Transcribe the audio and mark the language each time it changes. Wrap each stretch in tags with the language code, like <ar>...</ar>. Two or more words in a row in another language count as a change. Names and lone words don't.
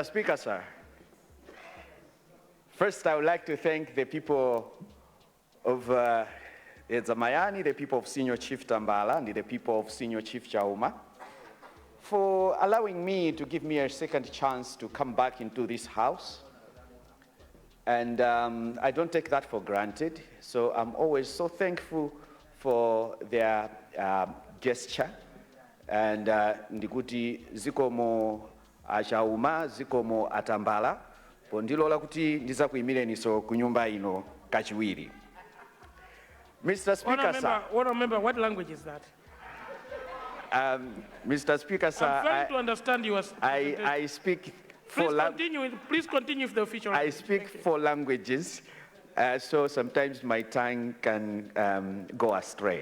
<en>Speaker, sir, first I would like to thank the people of Zamayani, the people of Senior Chief Tambala, and the people of Senior Chief Chauma, for allowing me to give me a second chance to come back into this house. And I don't take that for granted, so I'm always so thankful for their gesture.</en> <ny>And ndikuti zikomo achauma, zikomo atambala, pondilola kuti ndiza kuimileniso kunyumba ino kachiwiri.</ny> <en>Mr. Speaker, sir. Remember, what language is that? Mr. Speaker, sir. I'm trying to understand you. I speak Please continue with the official language. I speak 4 languages, so sometimes my tongue can go astray.</en>